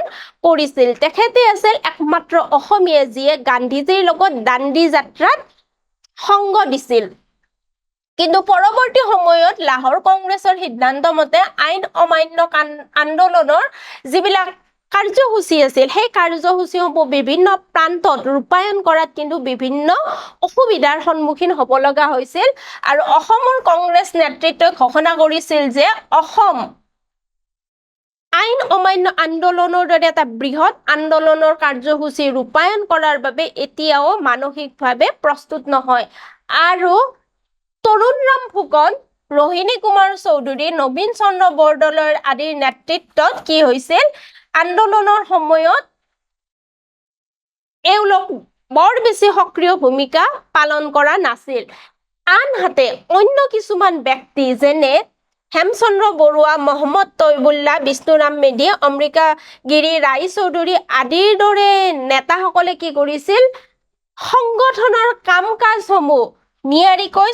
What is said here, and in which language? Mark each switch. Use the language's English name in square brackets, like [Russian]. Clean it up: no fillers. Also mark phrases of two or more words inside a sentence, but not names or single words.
[Assamese] কৰিছিল তেখেতে আছিল একমাত্ৰ অসমীয়া যিয়ে গান্ধীজীৰ লগত দাণ্ডি যাত্ৰাত সংগ দিছিল কিন্তু পৰৱৰ্তী সময়ত লাহোৰ কংগ্ৰেছৰ সিদ্ধান্ত মতে আইন অমান্য আন্দোলনৰ যিবিলাক কাৰ্যসূচী আছিল সেই কাৰ্যসূচীসমূহ বিভিন্ন প্ৰান্তত ৰূপায়ণ কৰাত কিন্তু বিভিন্ন অসুবিধাৰ সন্মুখীন হ'ব লগা হৈছিল আৰু অসমৰ কংগ্ৰেছ নেতৃত্বই ঘোষণা কৰিছিল যে অসম আইন অমান্য আন্দোলনৰ দৰে এটা বৃহৎ আন্দোলনৰ কাৰ্যসূচী ৰূপায়ণ কৰাৰ বাবে এতিয়াও মানসিকভাৱে প্ৰস্তুত নহয় আৰু তৰুণৰাম ফুকন रोहिणी कुमार चौधुरी नवीन चंद्र बरदলৈ আদিৰ নেতৃত্বত কি হৈছিল আন্দোলনৰ সময়ত এওঁলোক বৰ বেছি সক্ৰিয় ভূমিকা পালন কৰা নাছিল আনহাতে অন্য কিছুমান ব্যক্তি যেনে হেমচন্দ্ৰ বৰুৱা মহম্মদ তৈবুল্লাহ বিষ্ণুৰাম মেধি অমৃকা গিৰি ৰায় চৌধুৰী আদিৰ দৰে নেতাসকলে কি কৰিছিল সংগঠনৰ কাম-কাজসমূহ নিয়াৰিকৈ